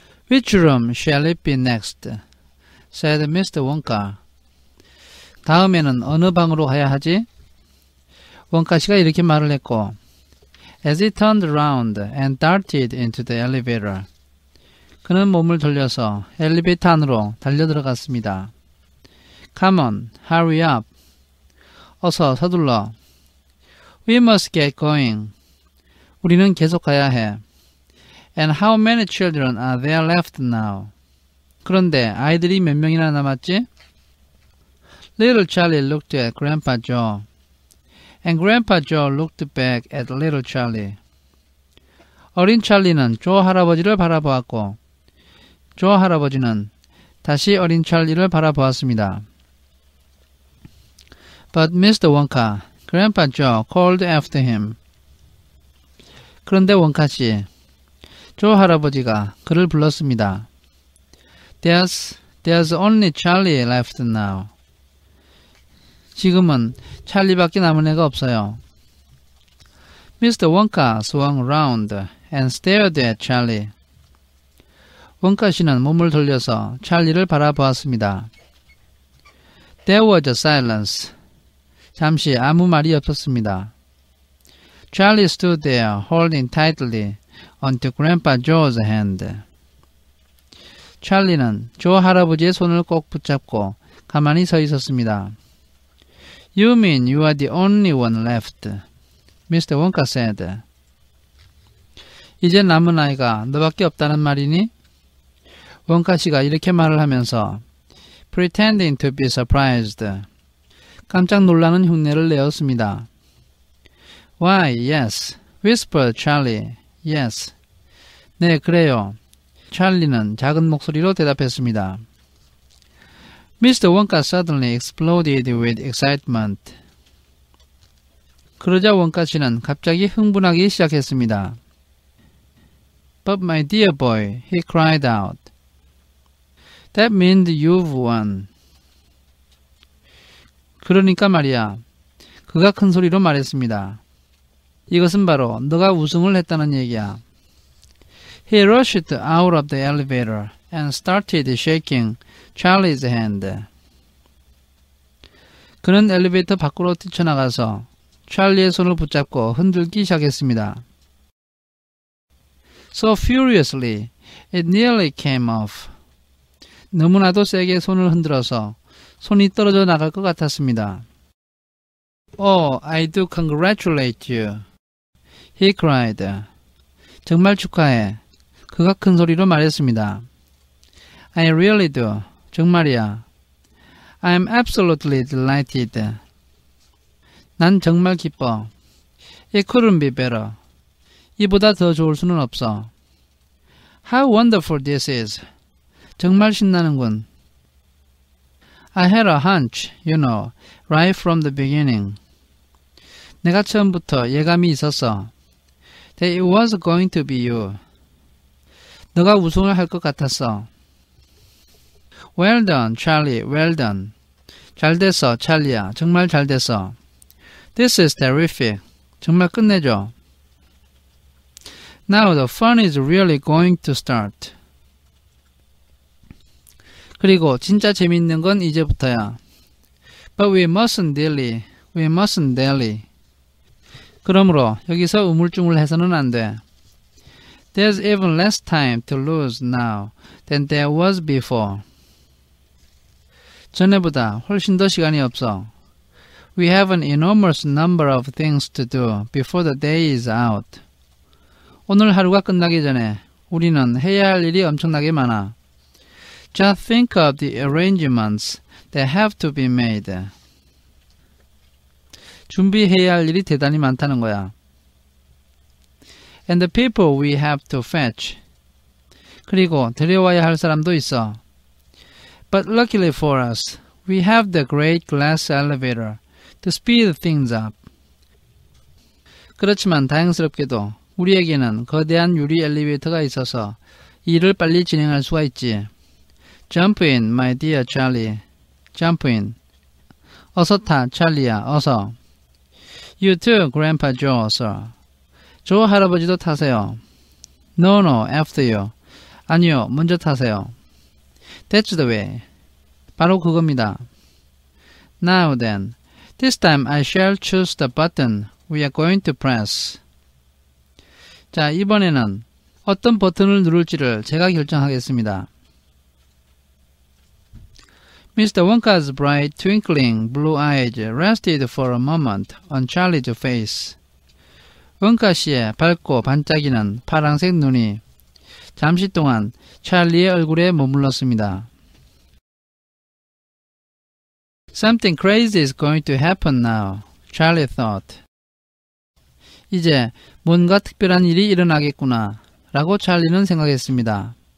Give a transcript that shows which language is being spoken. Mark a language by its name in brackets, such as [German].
[English] Which room shall it be next? said Mr. Wonka. [Korean] 다음에는 어느 방으로 가야 하지? 원카 씨가 이렇게 말을 했고, [English] As he turned around and darted into the elevator. [Korean] 그는 몸을 돌려서 엘리베이터 안으로 달려들어갔습니다. [English] Come on, hurry up. [Korean] 어서 서둘러. [English] We must get going. [Korean] 우리는 계속 가야 해. [English] And how many children are there left now? [Korean] 그런데 아이들이 몇 명이나 남았지? [English] Little Charlie looked at Grandpa Joe. And Grandpa Joe looked back at Little Charlie. [Korean] 어린 찰리는 조 할아버지를 바라보았고 조 할아버지는 다시 어린 찰리를 바라보았습니다. [English] But Mr. Wonka, Grandpa Joe called after him. [Korean] 그런데 원카씨, 조 할아버지가 그를 불렀습니다. [English] There's only Charlie left now. [Korean] 지금은 찰리밖에 남은 애가 없어요. [English] Mr. Wonka swung around and stared at Charlie. [Korean] 원카 씨는 몸을 돌려서 찰리를 바라보았습니다. [English] There was a silence. [Korean] 잠시 아무 말이 없었습니다. [English] Charlie stood there holding tightly onto Grandpa Joe's hand. [Korean] 찰리는 조 할아버지의 손을 꼭 붙잡고 가만히 서 있었습니다. [English] You mean you are the only one left, Mr. Wonka said. [Korean] 이제 남은 아이가 너밖에 없다는 말이니? 원카 씨가 이렇게 말을 하면서 [English] pretending to be surprised. [Korean] 깜짝 놀라는 흉내를 내었습니다. [English] Why, yes, whispered Charlie. Yes. [Korean] 네, 그래요. 찰리는 작은 목소리로 대답했습니다. [English] Mr. Wonka suddenly exploded with excitement. [Korean] 그러자 원카 씨는 갑자기 흥분하기 시작했습니다. [English] But my dear boy, he cried out. That means you've won. [Korean] 그러니까 말이야. 그가 큰 소리로 말했습니다. 이것은 바로 너가 우승을 했다는 얘기야. [English] He rushed out of the elevator and started shaking Charlie's hand. [Korean] 그는 엘리베이터 밖으로 뛰쳐나가서 찰리의 손을 붙잡고 흔들기 시작했습니다. [English] So furiously, it nearly came off. [Korean] 너무나도 세게 손을 흔들어서 손이 떨어져 나갈 것 같았습니다. [English] Oh, I do congratulate you. He cried. [Korean] 정말 축하해. 그가 큰 소리로 말했습니다. [English] I really do. [Korean] 정말이야. [English] I'm absolutely delighted. [Korean] 난 정말 기뻐. [English] It couldn't be better. [Korean] 이보다 더 좋을 수는 없어. [English] How wonderful this is. [Korean] 정말 신나는군. [English] I had a hunch, you know, right from the beginning. [Korean] 내가 처음부터 예감이 있었어. [English] That it was going to be you. [Korean] 너가 우승을 할 것 같았어. [English] Well done, Charlie, well done. [Korean] 잘 됐어, 찰리야. 정말 잘 됐어. [English] This is terrific. [Korean] 정말 끝내줘. [English] Now the fun is really going to start. [Korean] 그리고 진짜 재밌는 건 이제부터야. [English] But we mustn't dally. [Korean] 그러므로 여기서 우물쭈물해서는 안 돼. [English] There's even less time to lose now than there was before. [Korean] 전에보다 훨씬 더 시간이 없어. [English] We have an enormous number of things to do before the day is out. [Korean] 오늘 하루가 끝나기 전에 우리는 해야 할 일이 엄청나게 많아. [English] Just think of the arrangements that have to be made. [Korean] 준비해야 할 일이 대단히 많다는 거야. [English] And the people we have to fetch. [Korean] 그리고 데려와야 할 사람도 있어. [English] But luckily for us, we have the great glass elevator to speed things up. [Korean] 그렇지만 다행스럽게도 우리에게는 거대한 유리 엘리베이터가 있어서 일을 빨리 진행할 수가 있지. [English] Jump in, my dear Charlie. Jump in. [Korean] 어서 타, 찰리야, 어서. [English] You too, Grandpa Joe, sir. [Korean] 조 할아버지도 타세요. [English] No, no, after you. [Korean] 아니요, 먼저 타세요. [English] That's the way. [Korean] 바로 그겁니다. [English] Now then, this time I shall choose the button we are going to press. [Korean] 자, 이번에는 어떤 버튼을 누를지를 제가 결정하겠습니다. [English] Mr. Wonka's bright, twinkling blue eyes rested for a moment on Charlie's face. [Korean] 원카 씨의 밝고 반짝이는 파란색 눈이 잠시 동안 찰리의 얼굴에 머물렀습니다. [English] Something crazy is going to happen now, Charlie thought. [Korean] 이제 뭔가 특별한 일이 일어나겠구나, 라고 찰리는 생각했습니다.